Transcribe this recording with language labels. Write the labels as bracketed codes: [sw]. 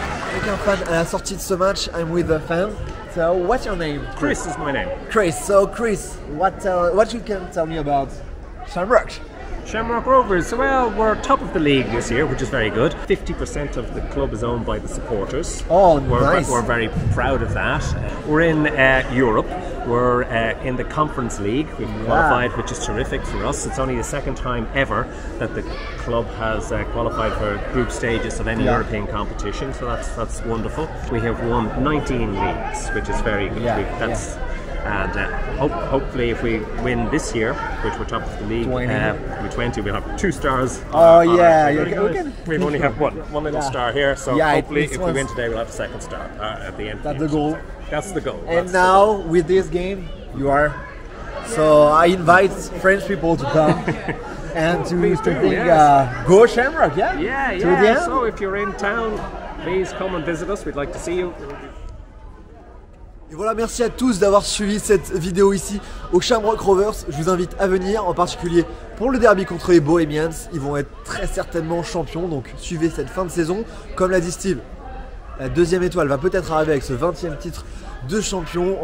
[fr] Avec un fan à la sortie de ce match, [en] I'm with a fan. So, what's your name? Chris is my name. Chris. So, Chris, what you can tell me about Shamrock? Shamrock Rovers, well, we're top of the league this year, which is very good. 50% of the club is owned by the supporters. Oh, nice. Nice. We're very proud of that. We're in Europe. We're in the Conference League. We've qualified, which is terrific for us. It's only the second time ever that the club has qualified for group stages of any European competition, so that's wonderful. We have won 19 leagues, which is very good. And hopefully if we win this year, which we're top of the league, with 20, we'll have 2 stars. Oh yeah, we only have one little star here, so hopefully if we win today, we'll have a second star at the end. That's the goal. That's the goal. And now with this game, you are. So I invite French people to come and to think, go Shamrock, Yeah. To the end. So if you're in town, please come and visit us. We'd like to see you. [fr] Et voilà, merci à tous d'avoir suivi cette vidéo ici au Shamrock Rovers. Je vous invite à venir, en particulier pour le derby contre les Bohemians. Ils vont être très certainement champions, donc suivez cette fin de saison. Comme l'a dit Steve, la deuxième étoile va peut-être arriver avec ce 20e titre de champion.